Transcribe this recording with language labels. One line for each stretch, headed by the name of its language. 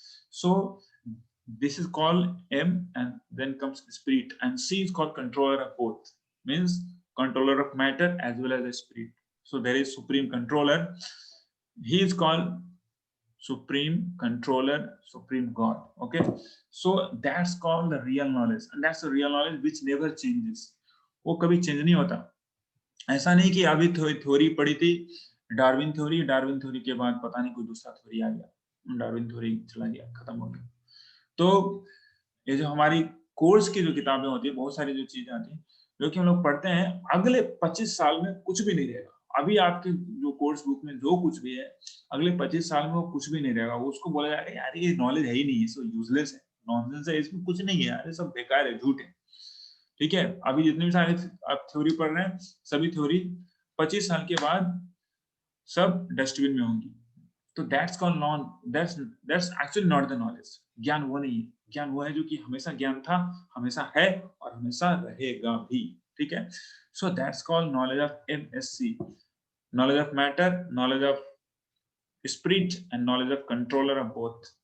English: So this is called M, and then comes spirit, and C is called controller of both, means controller of matter as well as the spirit. So there is supreme controller. He is called supreme controller, supreme God. Okay, so that's called the real knowledge, and that's the real knowledge which never changes.
Hindi: वो कभी change नहीं होता। ऐसा नहीं कि अभी theory पढ़ी थी, डार्विन थ्योरी के बाद पता नहीं कोई दूसरा थ्योरी आ गया, डार्विन थ्योरी चला गया, खत्म हो गया। तो ये जो हमारी कोर्स की जो किताबें होती है, बहुत सारी जो चीजें आती हैं जो कि हम लोग पढ़ते हैं, अगले 25 साल में कुछ भी नहीं रहेगा। अभी आपके जो कोर्स बुक में जो कुछ भी है, अगले 25 साल में वो कुछ भी नहीं रहेगा। वो उसको बोला जाएगा यार ये नॉलेज है ही नहीं, सो यूजलेस है, नॉनसेंस है, इसमें कुछ नहीं है यार, ये सब बेकार है, झूठ है। ठीक है, अभी जितने भी सारे आप थ्योरी पढ़ रहे हैं, सभी थ्योरी 25 साल के बाद सब डस्टबिन में होंगी।
English: तो that's called non, that's actually not the knowledge.
Hindi: ज्ञान वो नहीं है। ज्ञान वो है जो कि हमेशा ज्ञान था, हमेशा है और हमेशा रहेगा भी। ठीक है,
English: So that's called knowledge of MSC, knowledge of matter, knowledge of spirit, and knowledge of controller of both.